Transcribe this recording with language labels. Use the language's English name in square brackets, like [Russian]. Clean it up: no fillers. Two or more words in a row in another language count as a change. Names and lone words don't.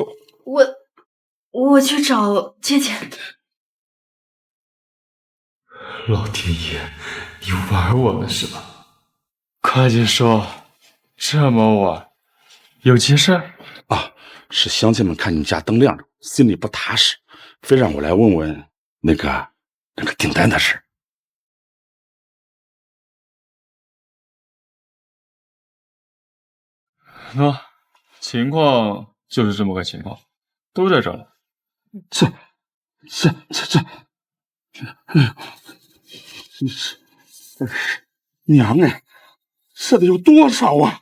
[Chinese] 我去找姐姐。老天爷，你玩我呢是吧？快点说，这么晚，有急事啊？是乡亲们看你家灯亮着，心里不踏實，非讓我來問問那個訂單的事。那情況就是這麼個情況，都在這了。這，娘哎，這得有多少啊！